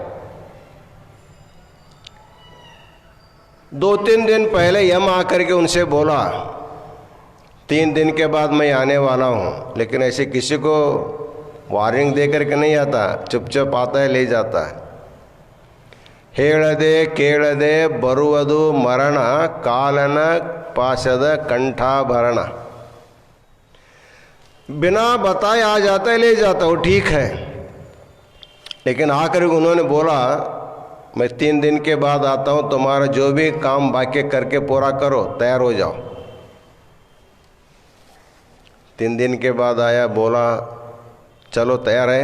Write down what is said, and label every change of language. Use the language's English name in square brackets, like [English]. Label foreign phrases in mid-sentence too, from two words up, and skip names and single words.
[Hindi] 2-3 दिन पहले यम आकर के उनसे बोला, 3 दिन के बाद मैं आने वाला हूँ। लेकिन ऐसे किसी को वार्निंग दे करके नहीं आता, चुपचाप आता है, ले जाता है। [Kannada] ಹೇಳದೆ ಕೇಳದೆ ಬರುವುದು ಮರಣ ಕಾಲನ ಪಾಶದ ಕಂಠಾಭರಣ। [Hindi] बिना बताए आ जाता है, ले जाता, वो ठीक है। लेकिन आकर उन्होंने बोला, मैं 3 दिन के बाद आता हूँ, तुम्हारा जो भी काम बाकी करके पूरा करो, तैयार हो जाओ। 3 दिन के बाद आया, बोला चलो तैयार है।